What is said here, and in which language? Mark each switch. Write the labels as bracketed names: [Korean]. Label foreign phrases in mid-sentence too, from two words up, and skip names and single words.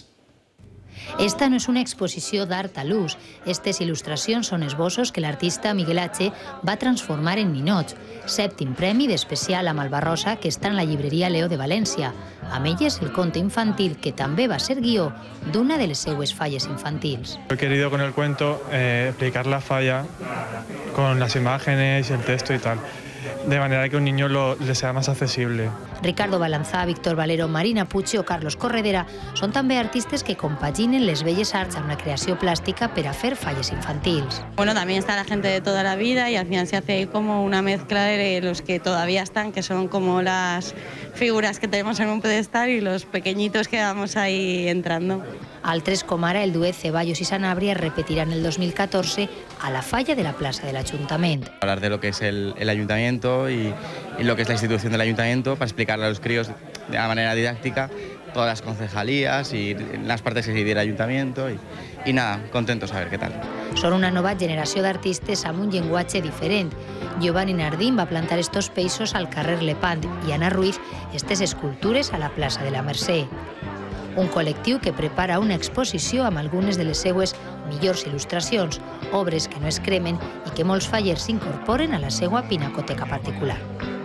[Catalan] Esta no és una exposició d'art a l'ús. Aquestes il·lustracions són esbossos que l'artista Miguel H. va transformar en ninots. 7è premi d'especial a Malvarrosa que està en la llibreria Leo de València. Amb elles el conte infantil que també va ser guió d'una de les seues falles infantils. [Spanish] He querido con el cuento explicar la falla con las imágenes y el texto y tal, de manera que a un niño le sea más accesible. [Catalan] Ricardo Balanzà, Víctor Valero, Marina Puig o Carlos Corredera són també artistes que compaginen les belles arts amb la creació plàstica per a fer falles infantils. [Spanish] Bueno, también está la gente de toda la vida y al final se hace ahí como una mezcla de los que todavía están, que son como las figuras que tenemos en un pedestal, y los pequeñitos que vamos ahí entrando. [Catalan] Altres, com ara el duet Ceballos i Sanabria, repetiran el 2014 a la falla de la plaça de l'Ajuntament. [Spanish] Hablar de lo que es el ayuntamiento y lo que es la institución del ayuntamiento para explicarle a los críos de una manera didáctica todas las concejalías y las partes que se divide el ayuntamiento y nada, contentos a ver qué tal. [Catalan] Són una nova generació d'artistes amb un llenguatge diferent. Giovanni Nardín va plantar estos peixos al carrer Lepant i Ana Ruiz estes escultures a la plaça de la Mercè. Un col·lectiu que prepara una exposició amb algunes de les seues millors il·lustracions, obres que no es cremen i que molts fallers incorporen a la seva pinacoteca particular.